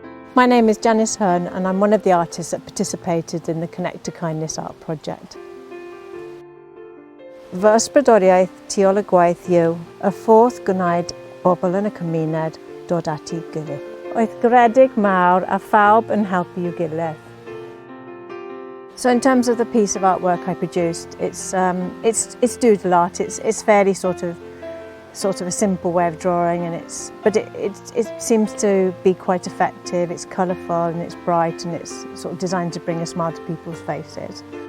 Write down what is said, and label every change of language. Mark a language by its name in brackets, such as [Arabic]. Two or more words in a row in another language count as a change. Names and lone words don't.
[English] My name is Janice and I'm one of the artists that participated in the Connect to Kindness art project. [Welsh] Fy ysbrydoliaeth tu ôl y gwaith yw y ffordd gwneud bobl yn y cymuned dod at ei gilydd. Oedd garedig mawr a phawb yn helpu i'w gilydd. [English] So in terms of the piece of artwork I produced, it's doodle art. It's fairly sort of a simple way of drawing, but it seems to be quite effective. It's colourful and it's bright and it's sort of designed to bring a smile to people's faces.